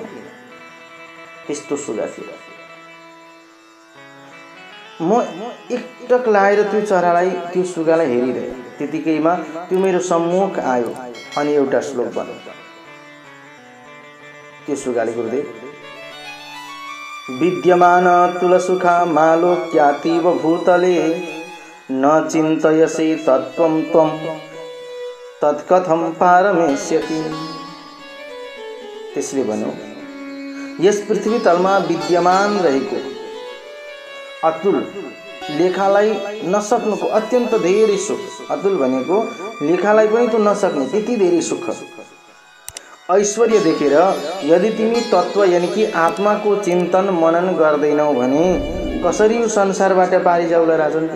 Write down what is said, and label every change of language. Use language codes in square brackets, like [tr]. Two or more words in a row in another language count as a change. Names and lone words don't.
[ne] त्यस्तो सुगा थियो। म एकटक लाएर त्यो चरालाई, त्यो सुगालाई हेरिरहेँ। त्यतिकैमा त्यो मेरो सम्मुख आयो अनि एउटा श्लोक भन्यो। त्यो सुगाले, [sa] गुरुदेव, विद्यमान तुलसुखा मालोक्यातीव भूतले न चिन्तयसि तत्त्वं त्वं तत्कथं पारमेष्यति। [ne] त्यसले भन्यो, यस पृथ्वी तलमा विद्यमान रहेको अतुल, लेखालाई नसक्नुको अत्यन्त धेरै सुख, अतुल भनेको लेखालाई पनि त नसक्ने त्यति धेरै सुख, ऐश्वर्य देखेर यदि तिमी तत्त्व यानि कि आत्माको चिन्तन मनन गर्दैनौ भने कसरी यो संसारबाट पारि जाउला राजन?